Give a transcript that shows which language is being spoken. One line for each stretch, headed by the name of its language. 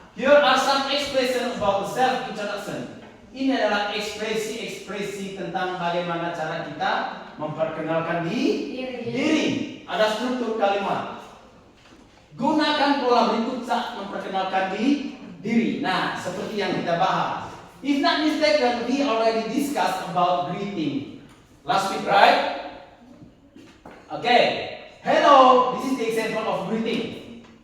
English: Here are some expressions about the self-introduction.
Indonesian: Ini adalah ekspresi tentang bagaimana cara kita memperkenalkan diri. Ada struktur kalimat. Gunakan pola berikut saat memperkenalkan diri. Nah, seperti yang kita bahas.
English: If not mistaken, we already discussed about greeting last week, right? Okay. Hello, this is the example of greeting.